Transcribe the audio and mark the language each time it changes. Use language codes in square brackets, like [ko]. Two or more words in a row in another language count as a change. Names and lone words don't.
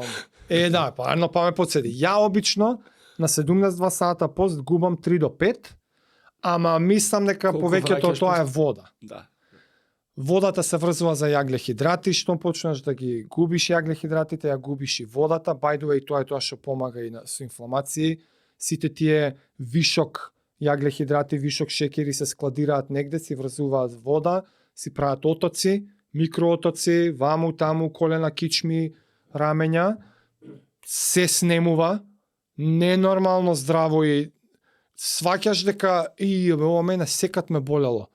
[mk] Да, парно па ме подседи. Ја обично на 72 сата пост губам 3 до 5, ама мислам дека Колку повеќето враќаш тоа е пост? вода. Да. Водата се врзува за јаглехидрати, што почнеш да ги губиш јаглехидратите, ја губиш и водата. [en] By the way, [mk] тоа е тоа што помага и со инфламации. Сите тие вишок јаглехидрати, вишок шекери се складираат негде, си врзуваат вода, си прават отоци, микроотоци, ваму, таму, колена, кичми, рамења, се снемува, ненормално здраво и сваќаш дека ова мене секат ме болело.